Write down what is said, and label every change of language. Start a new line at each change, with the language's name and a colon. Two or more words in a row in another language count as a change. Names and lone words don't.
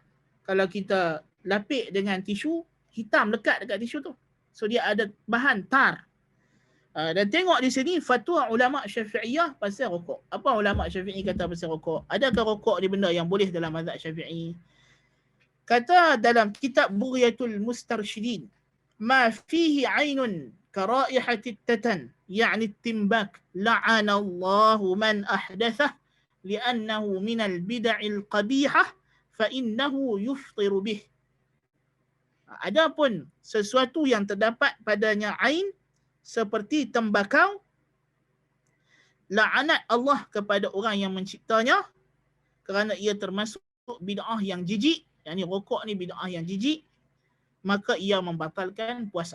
Malay: Kalau kita lapik dengan tisu, hitam lekat dekat tisu tu. So dia ada bahan tar. Dan tengok di sini fatwa ulama Syafi'iyah pasal rokok. Apa ulama Syafi'i kata pasal rokok? Adakah rokok ni benda yang boleh dalam mazhab Syafi'i? Kata dalam kitab Bughyatul Mustarsyidin,
Arabic: ما فيه عين كرائحة تتن يعني تمباك لعن الله من أحدثه لأنه من البدع القبيحة فإنه يفطر به.
Malay: Adapun sesuatu yang terdapat padanya ain seperti tembakau, laknat Allah kepada orang yang menciptanya kerana ia termasuk bid'ah yang jijik, yakni rokok ni bid'ah yang jijik, maka ia membatalkan puasa.